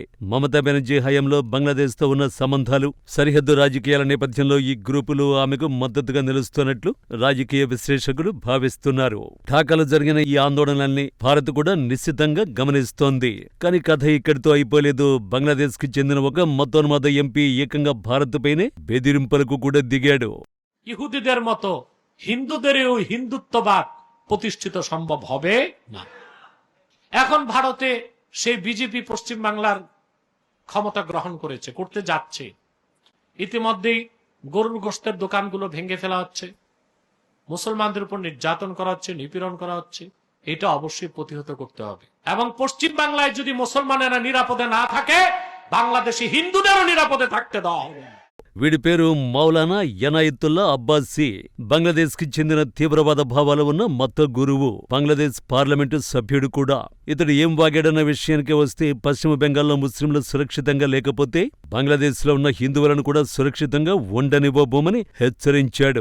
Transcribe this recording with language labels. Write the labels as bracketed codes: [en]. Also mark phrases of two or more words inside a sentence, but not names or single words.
[te] మమతా బెనర్జీ హయాంలో బంగ్లాదేశ్తో ఉన్న సంబంధాలు, సరిహద్దు రాజకీయాల నేపథ్యంలో ఈ గ్రూపులు ఆమెకు మద్దతుగా నిలుస్తున్నట్లు రాజకీయ విశ్లేషకులు భావిస్తున్నారు. ఢాకాలో జరిగిన ఈ ఆందోళనల్ని భారత్ కూడా నిశ్చితంగా గమనిస్తోంది. కానీ కథ ఇక్కడితో అయిపోలేదు. బంగ్లాదేశ్ కి చెందిన ఒక మతోన్మాద ఎంపీ ఏకంగా భారత్ పైనే బెదిరింపులకు కూడా దిగాడు. [bn] ইহুদিদের মতো হিন্দুদেরও হিন্দুত্ববাদ প্রতিষ্ঠিত সম্ভব হবে না। এখন ভারতে সেই বিজেপি পশ্চিম বাংলার ক্ষমতা গ্রহণ করেছে, করতে যাচ্ছে। ইতিমধ্যেই গরুর গোশতের দোকানগুলো ভেঙে ফেলা হচ্ছে, মুসলমানদের উপর নির্যাতন করা হচ্ছে, নিপীড়ন করা হচ্ছে। এটা অবশ্যই প্রতিহত করতে হবে। এবং পশ্চিম বাংলায় যদি মুসলমানেরা নিরাপদে না থাকে, বাংলাদেশি হিন্দুদেরও নিরাপদে থাকতে দেওয়া হবে। [te] వీడి పేరు మౌలానా యనాయతుల్లా అబ్బాసీ. బంగ్లాదేశ్ కి చెందిన తీవ్రవాద భావాలు ఉన్న మత గురువు, బంగ్లాదేశ్ పార్లమెంటు సభ్యుడు కూడా. ఇతడు ఏం వాగాడన్న విషయానికి వస్తే, పశ్చిమ బెంగాల్లో ముస్లింలు సురక్షితంగా లేకపోతే బంగ్లాదేశ్లో ఉన్న హిందువులను కూడా సురక్షితంగా ఉండనివ్వబోమని హెచ్చరించాడు.